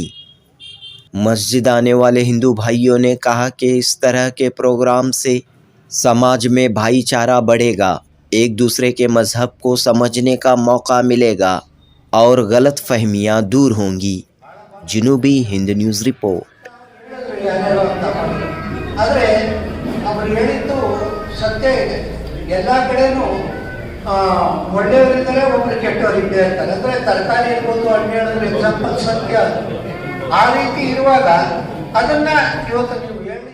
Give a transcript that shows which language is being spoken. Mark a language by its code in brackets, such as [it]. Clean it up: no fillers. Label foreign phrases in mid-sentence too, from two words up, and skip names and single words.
[hi] मस्जिद आने वाले हिंदू भाइयों ने कहा कि इस तरह के प्रोग्राम से समाज में भाईचारा बढ़ेगा, एक दूसरे के मज़हब को समझने का मौका मिलेगा और गलत फहमियाँ दूर होंगी। जनूबी हिंद न्यूज़ रिपोर्ट। [kn] ಒಳ್ಳೆಯವರಿದ್ದಾರೆ, ಒಬ್ಬರು ಕೆಟ್ಟವರಿದ್ದೇ ಇರ್ತಾರೆ. ಅಂದರೆ ತರಕಾರಿ ಇರ್ಬೋದು, ಹಣ್ಣು ಹೇಳಿದ್ರೆ ಎಕ್ಸಾಂಪಲ್ ಸತ್ಯ. ಆ ರೀತಿ ಇರುವಾಗ ಅದನ್ನು ಇವತ್ತು ನೀವು ಹೇಳಿ.